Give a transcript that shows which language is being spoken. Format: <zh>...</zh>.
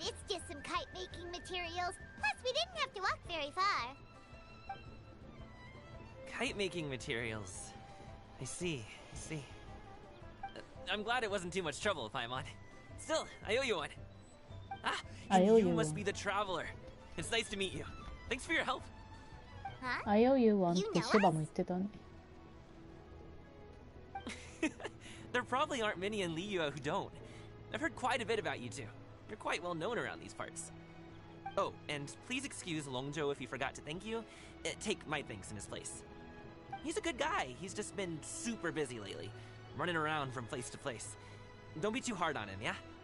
<en>It's just some kite-making materials. Plus, we didn't have to walk very far. Kite-making materials. I see. I'm glad it wasn't too much trouble, Paimon. Still, I owe you one. Ah, and you must be the traveler. It's nice to meet you. Thanks for your help. Huh? I owe you one</en> <ja>ってシバも言ってたね。</ja> <en>There probably aren't many in Liyue who don't. I've heard quite a bit about you two. You're quite well known around these parts. Oh, and please excuse Longzhou if he forgot to thank you. Take my thanks in his place. He's a good guy. He's just been super busy lately, running around from place to place. Don't be too hard on him, yeah?</en>